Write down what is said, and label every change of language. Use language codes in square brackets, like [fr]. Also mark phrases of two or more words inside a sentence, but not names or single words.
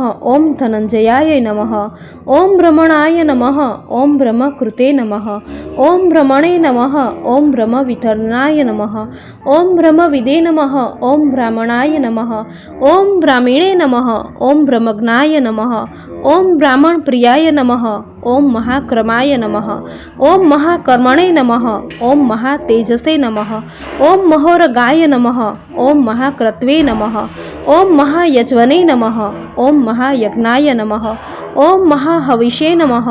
[sa] ઓમ ધનંજયાય નમઃ. ઓમ ભ્રમણાય નમઃ. ઓમ બ્રહ્મકૃતે નમઃ. ઓમ ભ્રમણે નમઃ. ઓમ બ્રહ્મવિતરણાય નમઃ. ઓમ બ્રહ્મવિદે નમઃ. ઓમ બ્રાહ્મણાય નમઃ. ઓમ બ્રાહ્મીણે નમઃ. ઓમ બ્રહ્મજ્ઞાય નમઃ. ઓમ બ્રાહ્મણ પ્રિયાય નમઃ. ओम महाक्रमाय नमः। ओम महाकर्मणे नमः। ओम महातेजसे नमः। ओम महोरगाय नमः। ओम महाक्रत्वे नमः। ओम महायज्वने नमः। ओम महायज्ञाय नमः। ओम महाहविषे नमः।